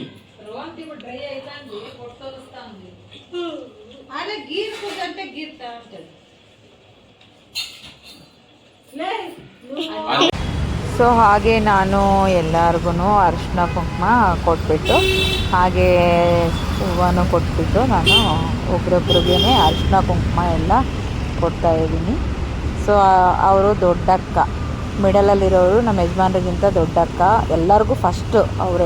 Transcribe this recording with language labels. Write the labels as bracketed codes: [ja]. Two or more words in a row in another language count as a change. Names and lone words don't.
[te] రోంటి ఇప్పుడు డ్రై అవుతుంది, పొట్టు వస్తుంది. అదే గీరుకుంటే గీరుతా ఉంటుంది. [kn] ಸೊ ಹಾಗೆ ನಾನು ಎಲ್ಲರಿಗೂ ಅರಿಶಿನ ಕುಂಕುಮ ಕೊಟ್ಬಿಟ್ಟು ಹಾಗೆ ಹೂವನ್ನು ಕೊಟ್ಬಿಟ್ಟು ನಾನು ಒಬ್ರೊಬ್ರಿಗೆ ಅರಿಶಿನ ಕುಂಕುಮ ಎಲ್ಲ ಕೊಡ್ತಾಯಿದ್ದೀನಿ. ಸೊ ಅವರು ದೊಡ್ಡಕ್ಕ, ಮಿಡಲಲ್ಲಿರೋರು ನಮ್ಮ ಯಜಮಾನ್ರಿಗಿಂತ ದೊಡ್ಡಕ್ಕ, ಎಲ್ಲರಿಗೂ ಫಸ್ಟು ಅವರೇ.